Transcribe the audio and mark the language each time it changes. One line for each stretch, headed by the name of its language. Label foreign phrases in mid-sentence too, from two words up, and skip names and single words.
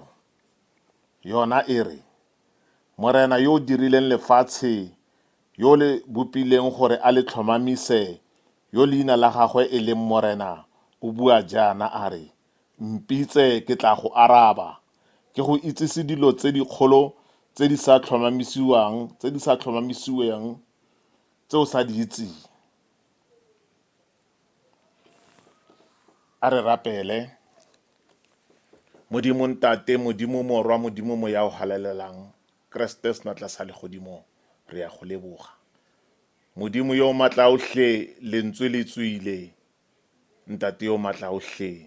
Tswana: Yona e re, morena yo o dirileng lefatshe, yo le bopileng gore a le tlhomamise, yo leina la gagwe e leng morena, o bua jaana a re, mpitse ke tla go araba, ke go itsise dilo tse di kgolo tse di sa tlhomamisiwang, tse o sa di itseng. A re rapele. Modimo ntate, Modimo morwa, Modimo moya o halalelang, Kriste senatla sa legodimo re ya go leboga. Modimo yo matla ohle, lentswe le tswile, ntate yo matla ohle.